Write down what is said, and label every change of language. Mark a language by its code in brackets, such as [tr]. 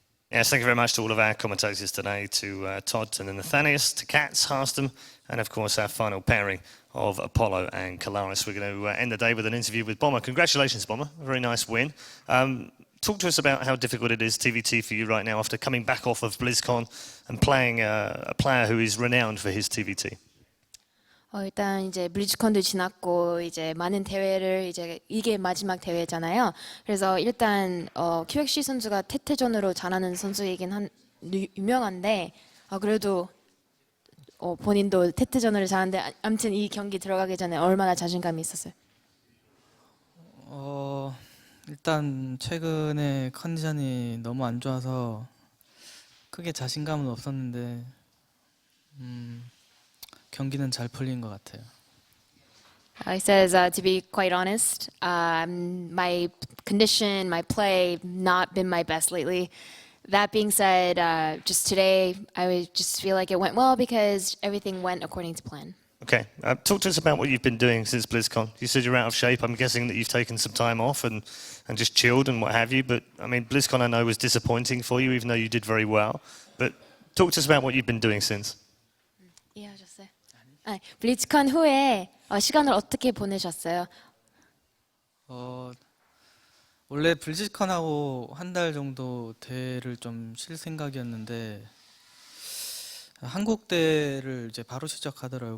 [en] Yes, thank you very much to all of our commentators today, to Todd and Nathanius, to Katz, Harston, and of course our final pairing of Apollo and Kalaris. We're going to end the day with an interview with Bomber. Congratulations, Bomber. A very nice win. Talk to us about how difficult it is, TvT, for you right now after coming back off of BlizzCon and playing a player who is renowned for his TvT. [ko] 일단 이제 블리즈컨도 지났고 이제 많은 대회를 이제 이게 마지막 대회잖아요. 그래서 일단 QXC 선수가 태태전으로 잘하는 선수이긴 유명한데 그래도 본인도 태태전으로 잘하는데 아무튼 이 경기 들어가기 전에 얼마나 자신감이 있었어요? 일단 최근에 컨디션이 너무 안 좋아서 크게 자신감은 없었는데 경기는 잘 풀린 것 같아요. [en] He says, to be quite honest, my condition, my play, not been my best lately. That being said, just today, I just feel like it went well because everything went according to plan. Okay, talk to us about what you've been doing since BlizzCon. You said you're out of shape. I'm guessing that you've taken some time off and just chilled and what have you. But I mean, BlizzCon I know was disappointing for you, even though you did very well. But talk to us about what you've been doing since. [ko] 이해하셨어요? 블리즈컨 후에 시간을 어떻게 보내셨어요? 원래 블리즈컨하고 한 달 정도 대회를 좀 쉴 생각이었는데 한국 대회를 이제 바로 시작하더라고요.